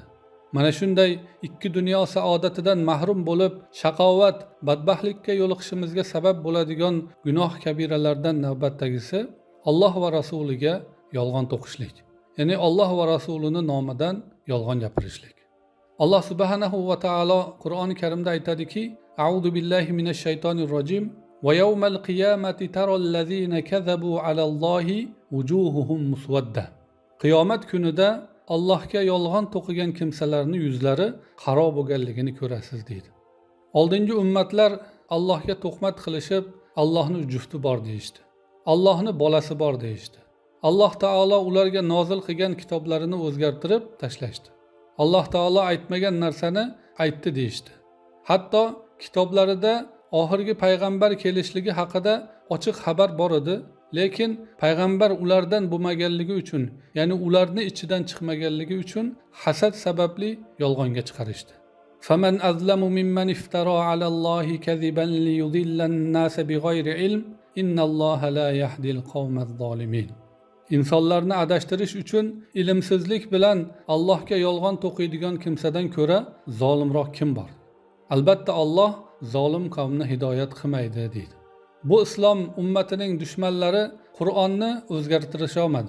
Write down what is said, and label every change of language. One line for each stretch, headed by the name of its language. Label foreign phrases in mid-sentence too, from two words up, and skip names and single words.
Uzbek: Mana shunday ikki dunyo saodatidan mahrum bo'lib shaqovat, badbaxtlikka yo'liqishimizga sabab bo'ladigan gunoh kabiralardan navbatdagisi Alloh va rasuliga yolg'on to'qishlik. Ya'ni Alloh va rasulining nomidan yolg'on gapirishlik. Alloh
Arabic: سبحانه وتعالى
Uzbek: Qur'oni Karimda aytadiki:
Arabic: "أعوذ بالله من الشيطان الرجيم. ويوم القيامة ترى الذين كذبوا على الله وجوههم مسودة."
Uzbek: Qiyomat kunida Allohga yolg'on to'qigan kimsalarning yuzlari qaro bo'lganligini ko'rasiz deydi. Oldingi ummatlar Allohga tuhmat qilishib, Allohning jufti bor deyishdi. Allohning bolasi bor deyishdi. Alloh taolo ularga nozil qilgan kitoblarini o'zgartirib tashlashdi. Alloh taolo aytmagan narsani aytdi deyishdi. Hatto kitoblarida oxirgi payg'ambar kelishligi haqida ochiq xabar bor edi, lekin payg'ambar ulardan bo'lmaganligi uchun, ya'ni ularning ichidan chiqmaganligi uchun hasad sababli yolg'onga chiqarishdi.
Arabic: فمن أظلم ممن افترى على الله كذبا ليضل الناس بغير علم إن الله لا يهدي القوم الظالمين.
Uzbek: İnsanlarni adashtirish uchun ilmsizlik bilan Allohga yolg'on to'qiydigan kimsadan ko'ra zolimroq kim bor? Albatta Alloh zolim qavmni hidoyat qilmaydi deydi. Bu islom ummatining dushmanlari Qur'onni o'zgartirisha olmadi.